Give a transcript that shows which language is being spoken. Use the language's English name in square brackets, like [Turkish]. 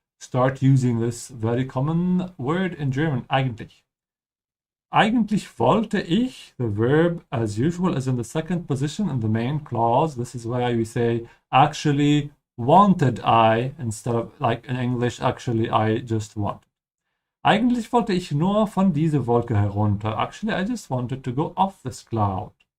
[English] Start using this very common word in German. Eigentlich. [German] Eigentlich wollte ich, [English] the verb as usual is in the second position in the main clause. This is why we say actually wanted I instead of like in English actually I just wanted. [German] Eigentlich wollte ich nur von dieser Wolke herunter. [English] Actually I just wanted to go off this cloud.